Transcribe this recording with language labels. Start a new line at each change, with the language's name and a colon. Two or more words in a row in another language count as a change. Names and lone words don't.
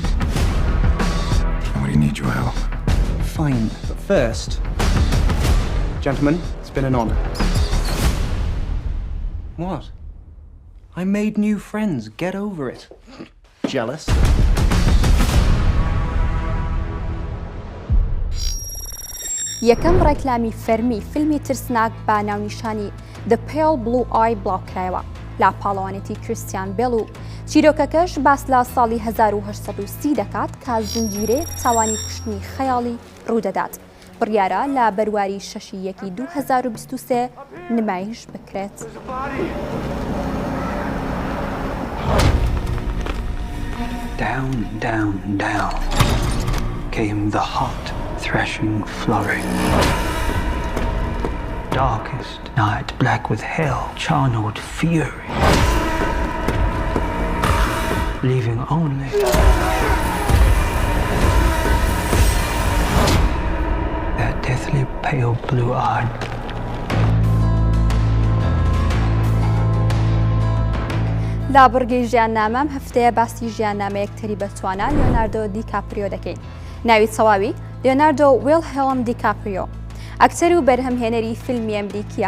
English: I'm going to need your help. Fine, but first, gentlemen, it's been an honor. What? I made new friends. Get over it. Jealous?
Central Kurdish: یەکەم ڕێکلامی فەرمی فیلمی ترسناک بە ناونیشانی The Pale Blue Eye بڵاوکرایەوە لا پاڵەوانێتی کریستیان بێڵ و چیرۆکەکەش باس لە ساڵی 1930 دەکات کە زنجیرەیەک تاوانی کوشتنی خەیاڵی ڕوودەدات بڕیارە لە بەرواری 6/1/2023 نمایش بکرێت.
English: Down, down, down came the hot, threshing flurry. Darkest night, black with hell, channeled fury, leaving only that deathly pale blue-eyed.
Central Kurdish: لا بڕگەی ژیاننامەم هەفتەیە باسی ژیاننامە یەکتەری بەتوانە لیۆناردۆ دیکاپریۆ دەکەین. ناوی چەواوی لیۆناردۆ ویلهێلم دیکاپریۆ ئەکتەر و بەرهەمهێنەری فیلمی ئەمریکیە.